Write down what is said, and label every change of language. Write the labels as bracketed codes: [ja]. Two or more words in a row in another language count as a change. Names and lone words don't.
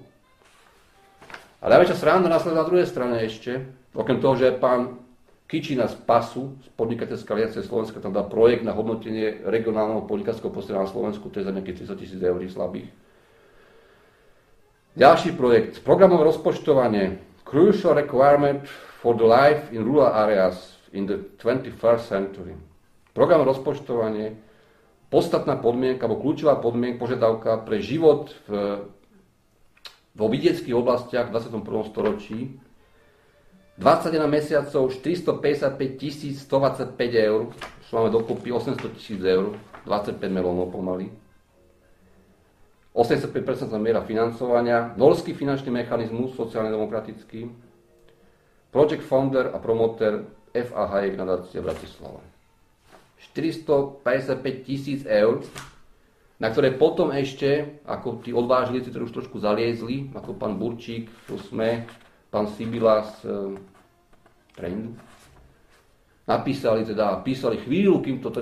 [sk] A najväčšia sranda následuje na druhej strane ešte, okrem toho, že pán Kičina z PASu, z podnikateľskej aliancie Slovenska, tam dá projekt na hodnotenie regionálneho podnikateľského prostredia na Slovensku, to je za nejakých 30 000 eur slabých. Ďalší projekt, programové rozpočtovanie, [en] crucial requirement for the life in rural areas in the 21st century. [sk] Program rozpočtovanie, podstatná podmienka, alebo kľúčová podmienka, požiadavka pre život vo vidieckých oblastiach v 21. storočí. 21 mesiacov, 455 125 eur, čo máme dokopy 800 000 eur, 25 melónov pomaly. 85% miera financovania, norský finančný mechanizmus, sociálne-demokratický, [en] project founder a promoter F.A. [sk] Hayek nadácia Bratislava. 455 000 eur, na ktoré potom ešte, ako tí odvážlici, ktorí už trošku zaliezli, ako pán Burčík, SME, pán Sibila z Trendu, písali chvíľu, kým to